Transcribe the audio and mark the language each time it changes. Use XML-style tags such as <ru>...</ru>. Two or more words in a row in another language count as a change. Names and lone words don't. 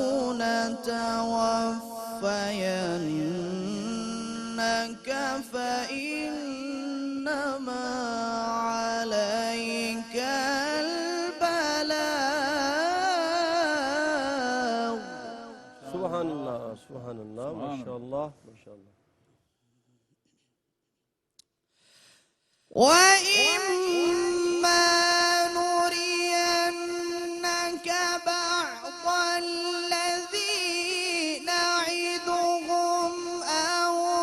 <ar>نَتَوَفَّيَنَّكَ فَإِنَّمَا عَلَيْكَ الْبَلَاغُ۔ سبحان اللہ سبحان اللہ، ماشاءاللہ ماشاءاللہ۔ وَإِمَّا نُرِيَنَّكَ بَعْضَ الَّذِي نَعِدُهُمْ أَوْ</ar>